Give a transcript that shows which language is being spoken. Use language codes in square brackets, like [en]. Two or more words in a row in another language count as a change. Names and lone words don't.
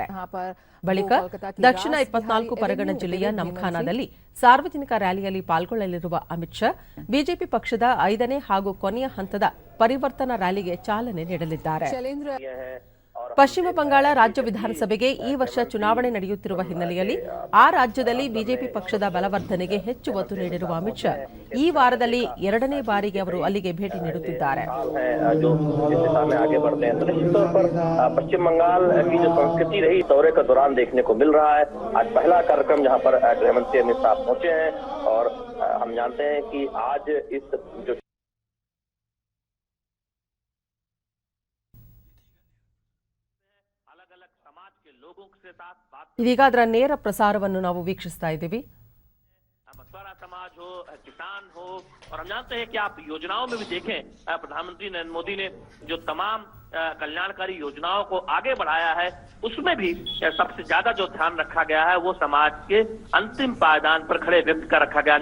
[kn] ಬಳಿಕ ದಕ್ಷಿಣ 24 ಪರಗಣ ಜಿಲ್ಲೆಯ ನಮ್ಖಾನಾದಲ್ಲಿ ಸಾರ್ವಜನಿಕ ರ್ಯಾಲಿಯಲ್ಲಿ ಪಾಲ್ಗೊಳ್ಳಲಿರುವ ಅಮಿತ್ ಶಾ ಬಿಜೆಪಿ ಪಕ್ಷದ 5ನೇ ಹಾಗೂ ಕೊನೆಯ ಹಂತದ ಪರಿವರ್ತನಾ ರ್ಯಾಲಿಗೆ ಚಾಲನೆ ನೀಡಲಿದ್ದಾರೆ. ಪಶ್ಚಿಮ ಬಂಗಾಳ ರಾಜ್ಯ ವಿಧಾನಸಭೆಗೆ ಈ ವರ್ಷ ಚುನಾವಣೆ ನಡೆಯುತ್ತಿರುವ ಹಿನ್ನೆಲೆಯಲ್ಲಿ ಆ ರಾಜ್ಯದಲ್ಲಿ ಬಿಜೆಪಿ ಪಕ್ಷದ ಬಲವರ್ಧನೆಗೆ ಹೆಚ್ಚು ಒತ್ತು ನೀಡಿರುವ ಅಮಿತ್ ಶಾ ಈ ವಾರದಲ್ಲಿ 2ನೇ ಬಾರಿಗೆ ಅವರು ಅಲ್ಲಿಗೆ ಭೇಟಿ ನೀಡುತ್ತಿದ್ದಾರೆ. [hi] पश्चिम बंगाल की जो संस्कृति रही दौरे के दौरान देखने को मिल रहा है. आज पहला कार्यक्रम जहां पर गृह मंत्री अमित शाह पहुंचे हैं और हम जानते हैं कि आज इस जो [kn] ಇದೀಗ ಅದರ ನೇರ ಪ್ರಸಾರವನ್ನು ನಾವು ವೀಕ್ಷಿಸ್ತಾ ಇದ್ದೀವಿ. [hi] मछुआरा समाज हो, किसान हो, और हम जानते हैं कि आप योजनाओं में भी देखें प्रधानमंत्री नरेंद्र मोदी ने जो तमाम कल्याणकारी योजनाओं को आगे बढ़ाया है उसमें भी सबसे ज्यादा जो ध्यान रखा गया है वो समाज के अंतिम पायदान पर खड़े व्यक्ति का रखा गया.